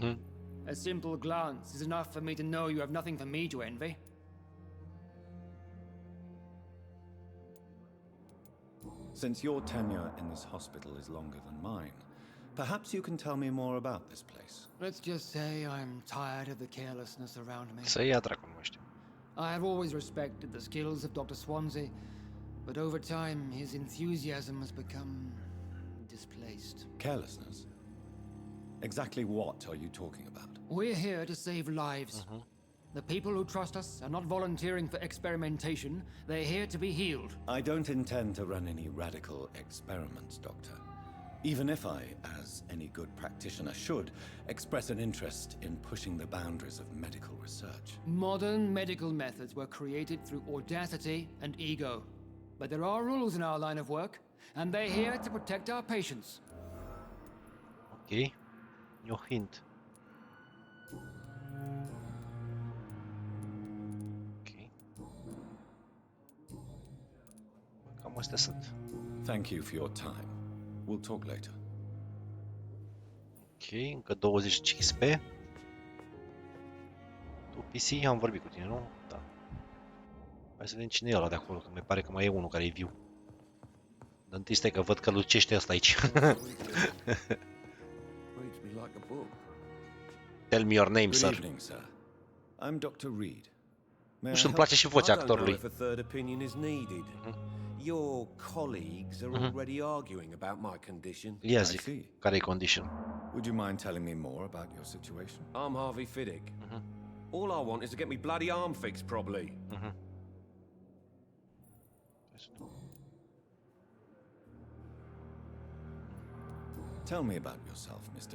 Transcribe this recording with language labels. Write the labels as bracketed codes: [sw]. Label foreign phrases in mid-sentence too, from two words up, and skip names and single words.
[en] A simple glance is enough for me to know you have nothing for me to envy. Since your tenure in this hospital is longer than mine, perhaps you can tell me more about this place. Let's just say I'm tired of the carelessness around me. [ro] Să ia dracu, nu știu. [en] I have always respected the skills of Dr. Swansea, but over time his enthusiasm has become displaced. Carelessness? Exactly what are you talking about? We're here to save lives. The people who trust us are not volunteering for experimentation. They're here to be healed. I don't intend to run any radical experiments, Doctor. Even if I, as any good practitioner should, express an interest in pushing the boundaries of medical research. Modern medical methods were created through audacity and ego. But there are rules in our line of work, and they're here to protect our patients. [ro] Ok. E o hint. Ok. Cam astea sunt. [en] Thank you for your time. We'll talk later. [ro] Ok, încă 20 XP. Tu PC, am vorbit cu tine, nu? Da. Hai să vedem cine e ăla de acolo, că mi pare că mai e unul care e viu. Dar întâi stai că văd că lucește ăsta aici. [en] Tell me your name, sir. Good evening, sir. I'm Dr. Reed. [ro] Nu știu, îmi place și vocea actorului. [en] If a third opinion is needed. Your colleagues are already arguing about my condition. [ro] Ia zic, care e condition? [en] Would you mind telling me more about your situation? I'm Harvey Fiddick. All I want is to get me bloody arm fixed properly. Tell me about yourself, Mr.